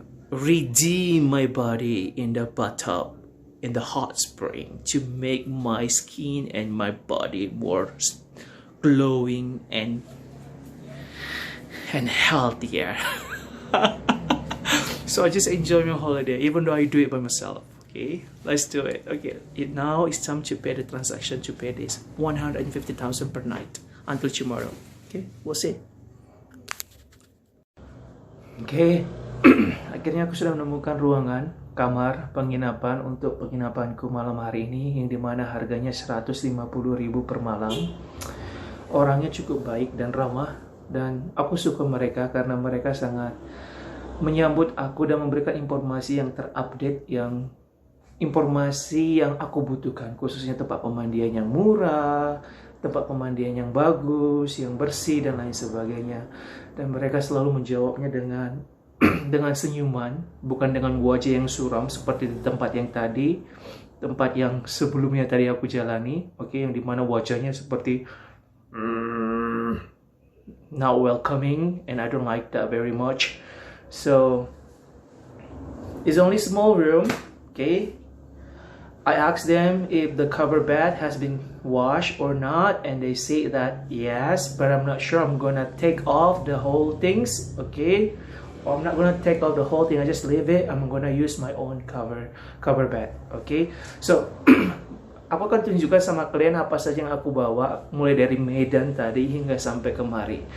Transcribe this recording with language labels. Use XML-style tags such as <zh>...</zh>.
<en>redeem my body in the bathtub in the hot spring to make my skin and my body more glowing and healthier. So I just enjoy my holiday even though I do it by myself. Okay, let's do it. Okay, now it's time to pay the transaction, to pay this 150,000 per night until tomorrow. Okay, we'll see.</en> <id>Okay, akhirnya aku sudah menemukan ruangan kamar penginapan untuk penginapanku malam hari ini, yang dimana harganya 150.000 per malam. Orangnya cukup baik dan ramah, dan aku suka mereka karena mereka sangat menyambut aku dan memberikan informasi yang terupdate, informasi yang aku butuhkan, khususnya tempat pemandian yang murah, tempat pemandian yang bagus, yang bersih dan lain sebagainya. Dan mereka selalu menjawabnya dengan senyuman, bukan dengan wajah yang suram seperti di tempat yang tadi, tempat yang sebelumnya tadi aku jalani.</id> <en>Oke,</en> <id>yang dimana wajahnya seperti</id> <en>not welcoming, and I don't like that very much. So it's only small room. Okay, I asked them if the cover bed has been washed or not, and they say that yes, but I'm not sure. I'm gonna take off the whole things. Okay, or I'm not gonna take off the whole thing, I just leave it. I'm gonna use my own cover bed.</en> <id>Okay, so aku akan tunjukkan sama kalian apa saja yang aku bawa mulai dari Medan tadi hingga sampai kemari.</id>